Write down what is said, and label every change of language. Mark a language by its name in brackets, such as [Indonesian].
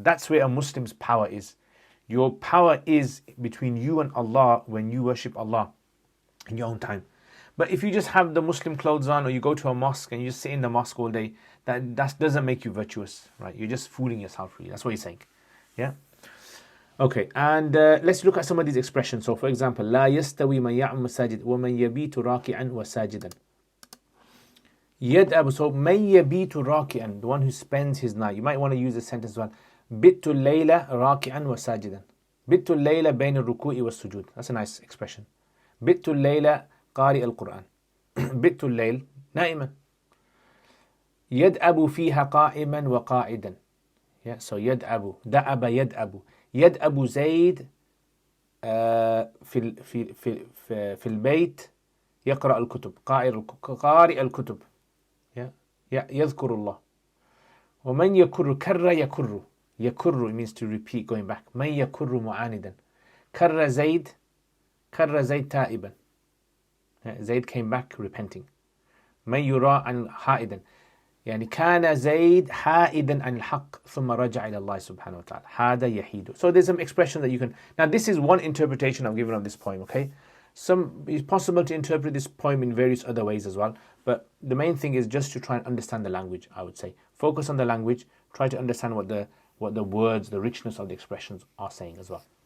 [English] That's where a Muslim's power is. Your power is between you and Allah when you worship Allah in your own time. But if you just have the Muslim clothes on, or you go to a mosque and you just sit in the mosque all day, that doesn't make you virtuous, right? You're just fooling yourself, really. That's what he's saying. Yeah? Okay, and let's look at some of these expressions. So, for example, [Arabic] لا يستوي من يعم مساجد ومن يبيت راكعا وساجدا. [English] يدأب, so [Arabic] من يبيت راكعا, [English] the one who spends his night. You might want to use this sentence as well. [Arabic] بِتُّ اللَّيْلَ راكعا وساجدا. بِتُّ اللَّيْلَ بين الركوع والسجود. [English] That's a nice expression. [Arabic] بِتُّ اللَّيْلَ قارئ القرآن. بِتُّ اللَّيْل نائما. يدأب فيها قائما وقاعدا. [English] Yeah, so [Arabic] يدأب, دأب يدأب. يدأب زيد في البيت يقرأ الكتب. قارئ الكتب. Yeah, يذكر الله. ومن يكر كر يكر. [English] يكر, it means to repeat, going back. [Arabic] من يكر معاندا. كر زيد تائبا. [English] Zayd came back repenting. [Arabic] من يرى عن حائدا. يعني كان زيد حائدا عن الحق ثم رجع إلى الله سبحانه وتعالى. هذا يحيد. [English] So there's some expression that you can. Now this is one interpretation I've given of this poem. Okay, it's possible to interpret this poem in various other ways as well. But the main thing is just to try and understand the language. I would say focus on the language. Try to understand what the words, the richness of the expressions are saying as well.